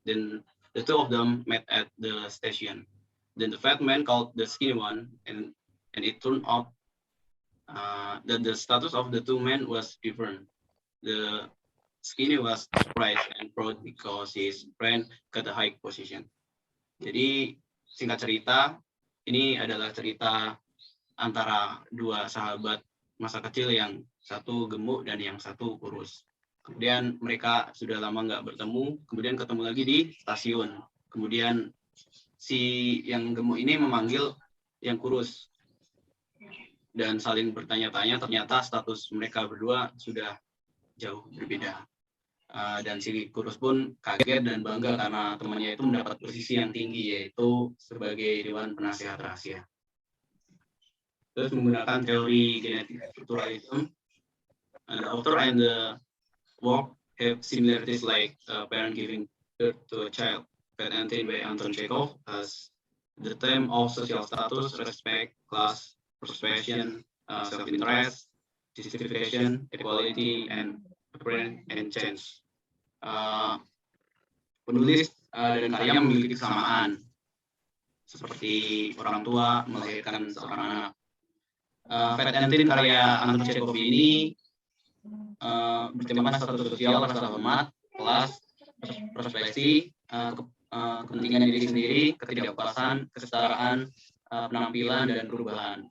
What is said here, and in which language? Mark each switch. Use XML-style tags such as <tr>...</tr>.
<en>Then the two of them met at the station. Then the fat man called the skinny one, and it turned out that the status of the two men was different. The skinny was surprised and proud because his friend got a high position.</en> <id>Jadi singkat cerita, ini adalah cerita antara dua sahabat masa kecil yang satu gemuk dan yang satu kurus. Kemudian mereka sudah lama nggak bertemu, kemudian ketemu lagi di stasiun. Kemudian si yang gemuk ini memanggil yang kurus dan saling bertanya-tanya, ternyata status mereka berdua sudah jauh berbeda. Dan si kurus pun kaget dan bangga karena temannya itu mendapat posisi yang tinggi, yaitu sebagai Dewan Penasehat Rahasia. Terus menggunakan teori genetik strukturalism,</id> <en>the author and the work have similarities like a parent giving birth to a child. Fat and Thin by Anton Chekhov has the theme of social status, respect, class, persuasion, self-interest, justification, equality, and apparent and change.</en> <id>Penulis dan karya memiliki kesamaan, seperti orang tua melahirkan seorang anak. Fat and Thin karya Anton Chekhov ini bertemakan status sosial, rasa hormat, kelas, perspektif, kepentingan diri sendiri, ketidakpuasan, kesetaraan, penampilan, dan perubahan.</id>